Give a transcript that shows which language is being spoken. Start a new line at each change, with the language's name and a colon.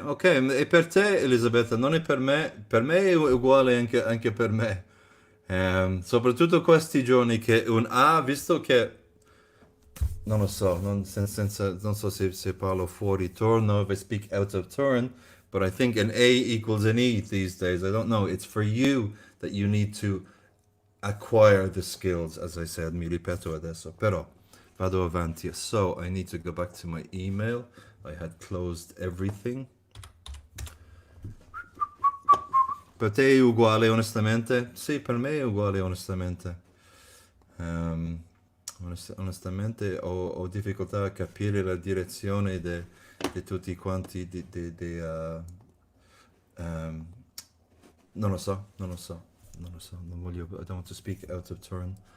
Italian: Ok, e per te, Elisabetta, non è per me è uguale anche per me. Soprattutto questi giorni che un A, visto che non lo so, non so se parlo fuori turno,
English: if I speak out of turn, but I think an A equals an E these days. I don't know. It's for you that you need to acquire the skills, as I said,
Italian: mi ripeto adesso, però vado avanti.
English: So I need to go back to my email. I had closed everything.
Italian: Per te è uguale onestamente? Sì, per me è uguale onestamente. Ehm, onestamente ho difficoltà a capire la direzione di tutti quanti, ehm, non lo so, non lo so, non lo so, non voglio,
English: I don't want to speak out of turn.